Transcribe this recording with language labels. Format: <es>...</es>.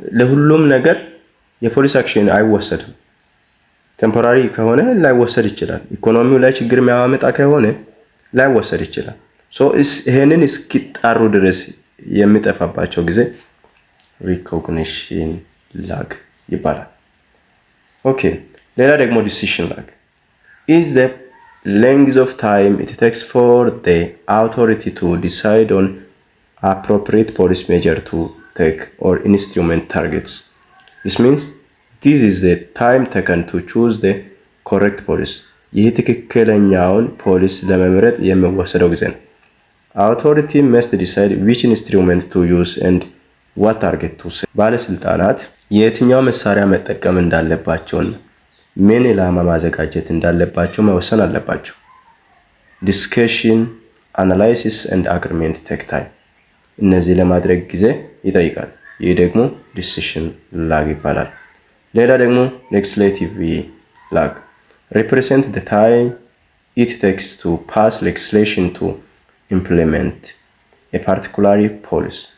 <am>ለሁሉም ነገር የፖሊስ አክሽን አይወሰድም። ቴምፖራሪ ከሆነ ላይወሰድ ይችላል። ኢኮኖሚው ላይ ችግር የሚያመጣ ከሆነ ላይወሰድ ይችላል። ይህንን እስኪጣሩ ድረስ የሚጠፋባቸው ጊዜ ሪኮግኒሽን ላግ ይባላል። ኦኬ፣ ሌላ ደግሞ ዲሲሽን ላግ</am> <en>is the length of time it takes for the authority to decide on appropriate policy measure to take or instrument targets. This means this is the time taken to choose the correct policy.</en> <am>ይህ ትክክለኛውን ፖሊስ ለመምረጥ የሚወሰደው ጊዜ ነው።</am> <en>Authority must decide which instrument to use and what target to set.</en> <am>ባለስልጣናት የትኛው መሳሪያ መጠቀም እንዳለባቸውና ምን ኢላማ ማዘጋጀት እንዳለባቸው መወሰን አለባቸው።</am> <en>Discussion, analysis and agreement take time.</en> <am>እነዚህ ለማድረግ ጊዜ ይጠይቃል። ይህ ደግሞ</am> <en>decision lag</en> <am>ይባላል። ሌላ ደግሞ</am> <en>legislative lag represent the time it takes to pass legislation to implement a particular policy.</en>